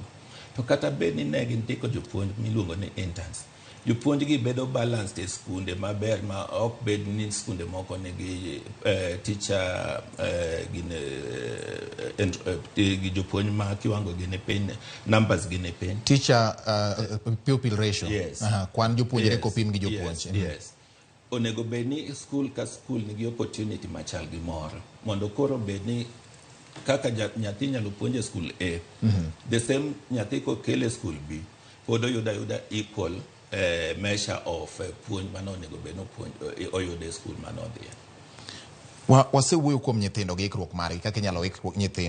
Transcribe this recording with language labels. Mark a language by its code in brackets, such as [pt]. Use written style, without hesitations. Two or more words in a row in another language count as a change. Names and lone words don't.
[luo] To kata bed ni ne gindiko jopuonj miluongo ni interns, jopuonj gi bedo balanced e skunde maber ma ok bed ni skunde moko nigi teacher gi jopuonj ma kiwango gine piny, numbers gine piny. [en] Teacher pupil ratio. Yes. [luo] Kwan jopuonjre kopim gi jopuonj. [en] Yes. [luo] Onego bed ni skul ka skul nigi opportunity machal gi moro mondo koro bed ni kaka nyathi nyalo puonje skul A, [en] the same [luo] nyathi kokele skul B pod oyuda [en] equal measure of [luo] puonj mano onego bed no oyude skul mano odhiye. Wasewuoyo kuom nyithindo gi ikruok margi kaka inyalo ikruok nyithindo